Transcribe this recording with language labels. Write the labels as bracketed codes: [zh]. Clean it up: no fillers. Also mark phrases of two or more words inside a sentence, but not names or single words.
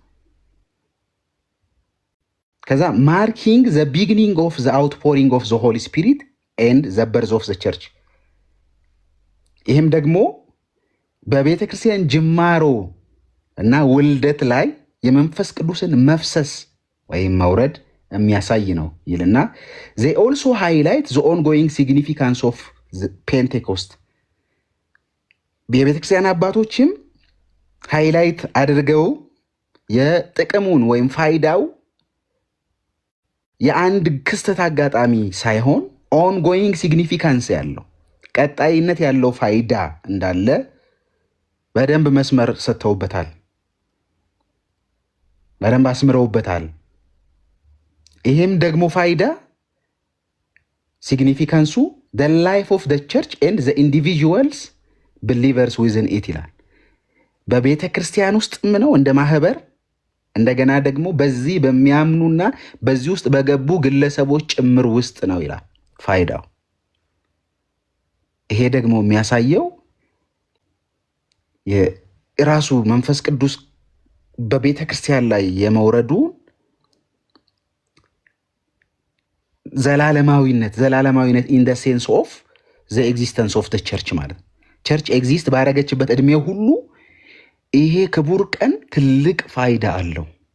[en] ከዛ marking the beginning of the outpouring of the Holy Spirit and the birth of the church። [am] ይህም ደግሞ በቤተ ክርስቲያን ጅማሮ እና ውልደት ላይ የመንፈስ ቅዱስን መፍሰስ ወይም መውረድ የሚያሳይ ነው ይልና [en] they also highlight the ongoing significance of [am] ፔንቴኮስት። የቤተክርስቲያን አባቶችም ሃይላይት አድርገው የጥቅሙን ወይም ፋይዳው የአንድ ክስተት አጋጣሚ ሳይሆን [en] ongoing significance [am] ያለው ቀጣይነት ያለው ፋይዳ እንዳለ በደንብ መስመር ሰጥተውበታል፣ በደንብ አስምረውበታል። ይሄም ደግሞ ፋይዳ ሲግኒፊካንሱ [en] the life of the church and the individuals believers within it [am] ይላል። በቤተ ክርስቲያን ውስጥም ነው እንደ ማህበር፣ እንደገና ደግሞ በዚህ በሚያምኑና በዚህ ውስጥ በገቡ ግለሰቦች ጭምር ውስጥ ነው ይላል ፋይዳው። ይሄ ደግሞ የሚያሳየው የራሱ መንፈስ ቅዱስ በቤተ ክርስቲያን ላይ የመውረዱ ዘላለማዊነት [en] in the sense of the existence of the church [am] ማለት ነው። [en] church exist [am] ባረገችበት እድሜ ሁሉ ይሄ ክቡር ቀን ትልቅ ፋይዳ አለው